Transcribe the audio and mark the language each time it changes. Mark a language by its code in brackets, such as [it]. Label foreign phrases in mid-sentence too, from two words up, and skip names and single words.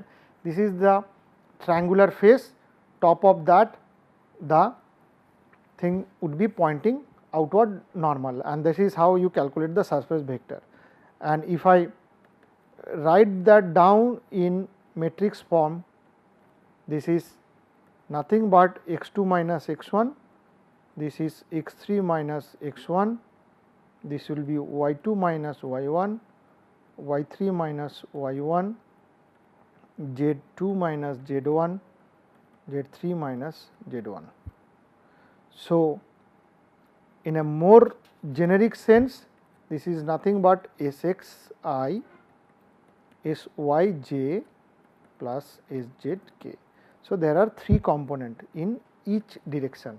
[en] This is the triangular face, top of that the thing would be pointing outward normal, and this is how you calculate the surface vector. And if I write that down in matrix form, this is nothing but x2 minus x1, this is x3 minus x1, this will be y2 minus y1, y3 minus y1, z2 minus z1, z3 minus z1. So, in a more generic sense, this is nothing but Sxi Syj plus Szk. So, there are 3 components in each direction.